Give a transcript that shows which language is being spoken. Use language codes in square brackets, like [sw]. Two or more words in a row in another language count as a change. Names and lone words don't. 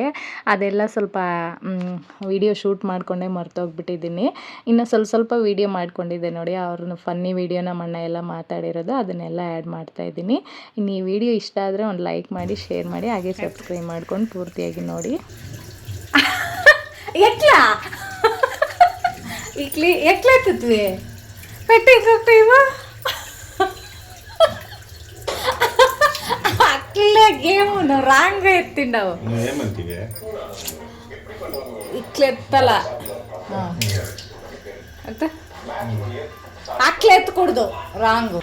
[kn] ಅದೆಲ್ಲ ಸ್ವಲ್ಪ [en] video shoot [kn] ಮಾಡಿಕೊಂಡೇ ಮರ್ತೋಗ್ಬಿಟ್ಟಿದ್ದೀನಿ. ಇನ್ನು ಸ್ವಲ್ಪ ವೀಡಿಯೋ ಮಾಡ್ಕೊಂಡಿದ್ದೆ ನೋಡಿ, ಅವ್ರನ್ನ [en] funny video [kn] ನಮ್ಮ ಅಣ್ಣ ಎಲ್ಲ ಮಾತಾಡಿರೋದು, ಅದನ್ನೆಲ್ಲ ಆ್ಯಡ್ ಮಾಡ್ತಾಯಿದ್ದೀನಿ. ಇನ್ನು ಈ ವಿಡಿಯೋ ಇಷ್ಟ ಆದರೆ ಒಂದು ಲೈಕ್ ಮಾಡಿ, ಶೇರ್ ಮಾಡಿ, ಹಾಗೆ ಸಬ್ಸ್ಕ್ರೈಬ್ ಮಾಡ್ಕೊಂಡು ಪೂರ್ತಿಯಾಗಿ ನೋಡಿ. [te] ఎట్లా ఇట్లా ఎట్లా ఎత్తుతుంది పెట్టేసేవా అట్లే గేమ్ నువ్వు రాంగ్గా ఎత్తిండవు. ఇట్లా ఎత్తల అట్లా ఎత్తకూడదు, రాంగ్.